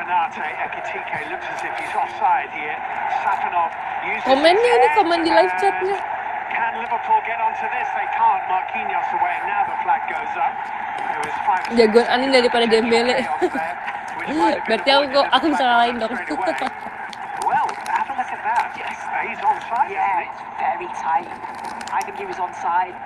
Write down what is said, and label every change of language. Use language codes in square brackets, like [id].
[en] Ekitike looks as if he's offside here. Safanov uses [id] Komennya ini, komen di live chatnya. [en] Can Liverpool get onto this? They can't. Marquinhos away, and now the flag goes up. [id] Jagoan Anin daripada Dembele. Berarti aku bisa ngalahin dong. [en] Well, have a look at that. Yes, he's onside. Yeah, it's very tight. I think he was onside.